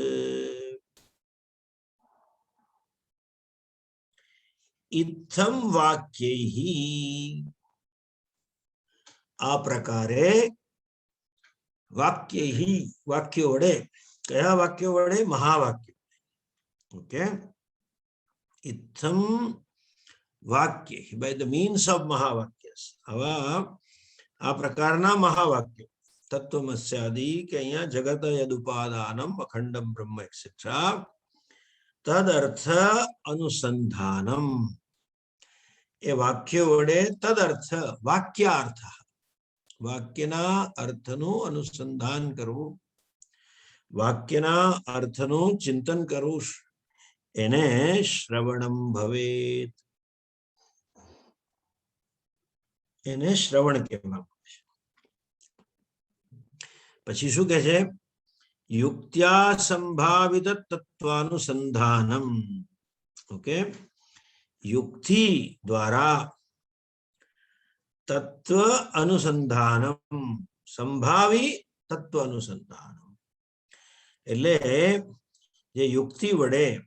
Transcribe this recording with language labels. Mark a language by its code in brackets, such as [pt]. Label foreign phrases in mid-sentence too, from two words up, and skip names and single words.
[sa] इत्थं वाक्यैः [gu] આ પ્રકારે વાક્યૈઃ વાક્ય વડે કયા વાક્ય વડે મહાવાક્ય ઓકે [sa] इत्थं वाक्यैः [en] by the means of mahavakyas [gu] આવા આ પ્રકારના મહાવાક્ય તત્ત્વમસ્યાદિ કે અહીંયા જગત [sa] यदुपादानम अखंडम ब्रह्म एक्सेट्रा तदर्थ अनुसंधानम [gu] એ વાક્ય વડે તદર્થ વાક્યાર્થ વાક્યના અર્થનું અનુસંધાન કરવું વાક્યના અર્થનું ચિંતન કરવું એને [sa] श्रवणम भवेत [gu] એને શ્રવણ કહેવામાં છે પછી શું કહે છે [sa] युक्त्या संभावित तत्वानुसंधानम [gu] ઓકે યુક્તિ દ્વારા [sa] तत्व अनुसंधानम संभावी तत्व अनुसंधानम [gu] એટલે જે યુક્તિ વડે